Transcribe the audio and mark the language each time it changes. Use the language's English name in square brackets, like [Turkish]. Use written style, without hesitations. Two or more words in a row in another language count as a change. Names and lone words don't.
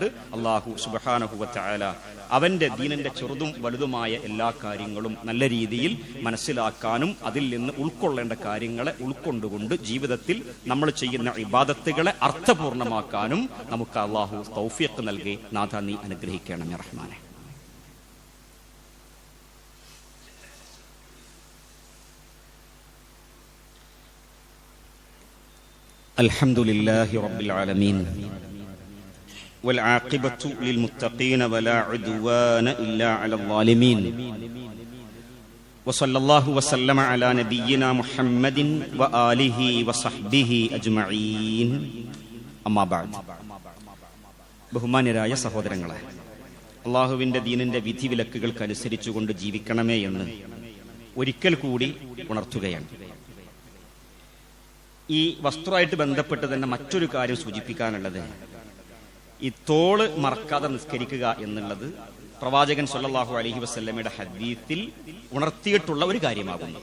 [Arabic] الله سبحانه وتعالى [Malayalam] അവന്റെ ദീനിന്റെ ചെറുതും വലുതുമായ എല്ലാ കാര്യങ്ങളും നല്ല രീതിയിൽ മനസ്സിലാക്കാനും അതിൽ നിന്ന് ഉൾക്കൊള്ളേണ്ട കാര്യങ്ങളെ ഉൾക്കൊണ്ടുകൊണ്ട് ജീവിതത്തിൽ നമ്മൾ ചെയ്യുന്ന ഇബാദത്തുകളെ അർത്ഥപൂർണമാക്കാനും നമുക്ക് അല്ലാഹു തൗഫീഖ് നൽകി. നാഥ, നീ അനുഗ്രഹിക്കണമേ റഹ്മാനെ. [Arabic] الحمد لله رب العالمين والعاقبة للمتقين ولا عدوان إلا على الظالمين وصلى الله وسلم على نبينا محمد وآله وصحبه أجمعين أما بعد. [Malayalam] ബഹുമാന്യരായ സഹോദരങ്ങളെ, അല്ലാഹുവിന്റെ ദീനിന്റെ വിധിവിലക്കുകൾക്ക് അനുസരിച്ചുകൊണ്ട് ജീവിക്കണമേ എന്ന് ഒരിക്കൽ കൂടി ഉണർത്തുകയാണ്. ഈ വസ്ത്രമായിട്ട് ബന്ധപ്പെട്ട് തന്നെ മറ്റൊരു കാര്യം സൂചിപ്പിക്കാനുള്ളത്, ഈ തോള് മറക്കാതെ നിസ്കരിക്കുക എന്നുള്ളത് പ്രവാചകൻ [Arabic] صلى الله عليه وسلم [Malayalam] ഹദീസിൽ ഉണർത്തിയിട്ടുള്ള ഒരു കാര്യമാകുന്നു.